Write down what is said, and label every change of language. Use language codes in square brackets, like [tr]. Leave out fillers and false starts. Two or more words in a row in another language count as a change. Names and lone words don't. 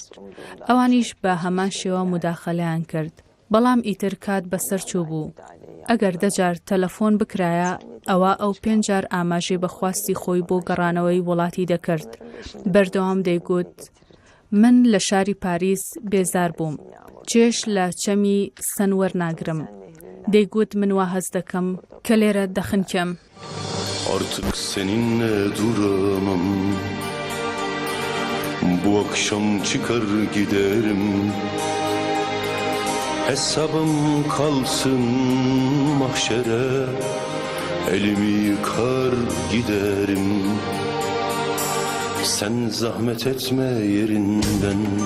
[ckb] ئەوانیش بە هەمان شێوە مداخەلەیان کرد بەڵام ئیتر کات بەسەر چوو بوو ئەگەر دەجار تەلەفۆن بکرایە ئەوە ئەو 5 جار ئاماژەی بەخواستی خۆی بۆ گەڕانەوەی وڵاتی دەکرد بەردەوام دەیگوت من لە شاری پاریس بێزار بووم چێش لە چەمی سنوەر ناگرم دەیگوت من وا هەز دەکەم کە لێرە دەخنکەم [tr] Artık seninle duramam Bu akşam çıkar giderim Hesabım kalsın mahşere Elimi yıkar giderim Sen zahmet etme yerinden